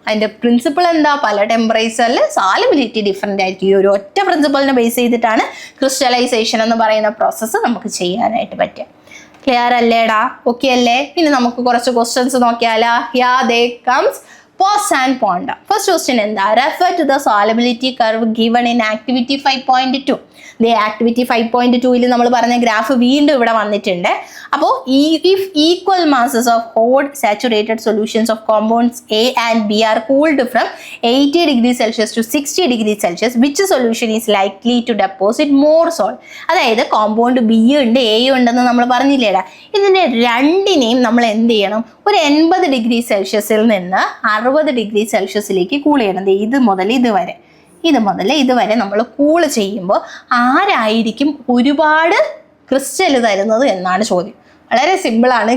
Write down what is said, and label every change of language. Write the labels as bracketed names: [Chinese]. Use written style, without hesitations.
[Malayalam] അതിൻ്റെ പ്രിൻസിപ്പിൾ എന്താ? പല ടെമ്പറേച്ചറിൽ സോലബിലിറ്റി ഡിഫറെൻ്റ് ആയിരിക്കും. ഈ ഒരു ഒറ്റ പ്രിൻസിപ്പിളിനെ ബേസ് ചെയ്തിട്ടാണ് ക്രിസ്റ്റലൈസേഷൻ എന്ന് പറയുന്ന പ്രോസസ്സ് നമുക്ക് ചെയ്യാനായിട്ട് പറ്റുക. ക്ലിയർ അല്ലേടാ? ഓക്കെ അല്ലേ? ഇനി നമുക്ക് കുറച്ച് ക്വസ്റ്റ്യൻസ് നോക്കിയാലോ? യാ ദേ comes Pos and Ponda. [English] First question [Malayalam] എന്താ? [English] Refer to the solubility curve given in activity 5.2. [Malayalam] They activity 5.2 നമ്മൾ പറഞ്ഞ ഗ്രാഫ് വീണ്ടും ഇവിടെ വന്നിട്ടുണ്ട്. അപ്പോൾ [English] if equal masses of odd saturated solutions of compounds A and B are cooled from 80 degrees Celsius to 60 degrees Celsius, which solution is likely to deposit more salt? [Malayalam] അതായത് compound B ഉണ്ട്, A ഉണ്ടെന്ന് നമ്മൾ പറഞ്ഞില്ലേടാ. ഇതിൻ്റെ രണ്ടിനെയും നമ്മൾ എന്ത് ചെയ്യണം? ഒരു 80 ഡിഗ്രി സെൽഷ്യസിൽ നിന്ന് 60 ഡിഗ്രി സെൽഷ്യസിലേക്ക് കൂൾ ചെയ്യണം. ഇത് മുതൽ ഇതുവരെ നമ്മൾ കൂൾ ചെയ്യുമ്പോൾ ആരായിരിക്കും ഒരുപാട് ക്രിസ്റ്റൽ തരുന്നത് എന്നാണ് ചോദ്യം. വളരെ സിമ്പിളാണ്.